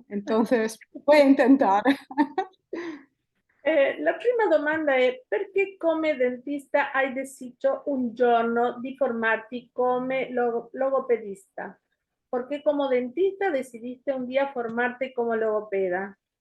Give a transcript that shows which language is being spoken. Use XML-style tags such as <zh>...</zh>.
<es>Entonces, voy a intentar.</es> <it>La prima domanda è perché come dentista hai deciso un giorno di formarti come logopedista?</it> <es>¿Por qué como dentista decidiste un día formarte como logopeda?</es>